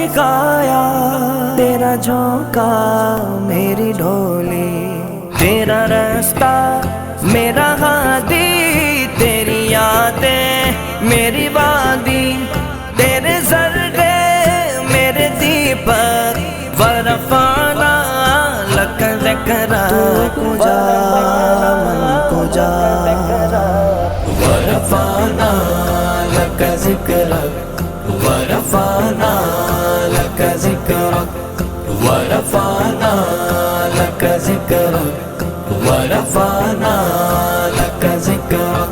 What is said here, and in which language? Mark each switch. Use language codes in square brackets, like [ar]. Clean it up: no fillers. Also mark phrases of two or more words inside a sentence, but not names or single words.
[ur] کایا، تیرا جھونکا میری ڈھولی، تیرا رستہ میرا ہادی، تیری یادیں میری وادی، تیرے ذرے میرے دیپک، [ar] ورفعنا لک ذکرک، [fa] تو کجا من کجا، [ar] ورفعنا لک ذکرک، ورفعنا لک ذکرک، ورفعنا لک ذکرک، ورفعنا لک ذکرک۔